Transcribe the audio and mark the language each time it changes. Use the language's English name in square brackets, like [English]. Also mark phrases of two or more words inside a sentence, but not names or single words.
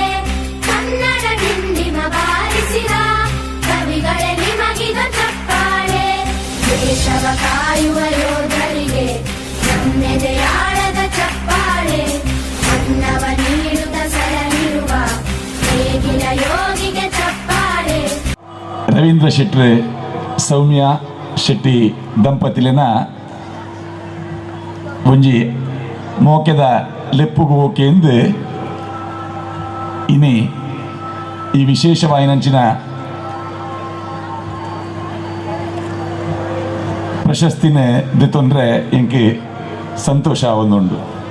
[Kannada] ಕನ್ನಡ ಡಿಂಡಿಮ ಬಾರಿಸಿದ ಕವಿಗಳೇ ನಿಮಗಿದ ಚಪ್ಪಾಳೆ. ದೇಶವ ಕಾಯುವ ಯೋಧರಿಗೆ ನಮ್ಮೆದೆಯಾಳದ ಚಪ್ಪಾಳೆ. ಅನ್ನವ ನೀಡುತ್ತ ಸಲಹಿರುವ ನೇಗಿಲ ಯೋಗಿಗೆ ಚಪ್ಪಾಳೆ. [Tulu] ರವೀಂದ್ರ ಶೆಟ್ಟಿ ಸೌಮ್ಯ ಶೆಟ್ಟಿ ದಂಪತಿಲಿನ ಒಂಜಿ ಮೋಕೆದ ಲೆಪ್ಪುಗು ಓಕೆ ಎಂದು ಇನಿ ಈ ವಿಶೇಷವಾಯಿನಂಚಿನ ಪ್ರಶಸ್ತಿನ ದೆತ್ತೊಂಡ್ರೆ ಎಂಕೆ ಸಂತೋಷ ಒಂದುಂಡು.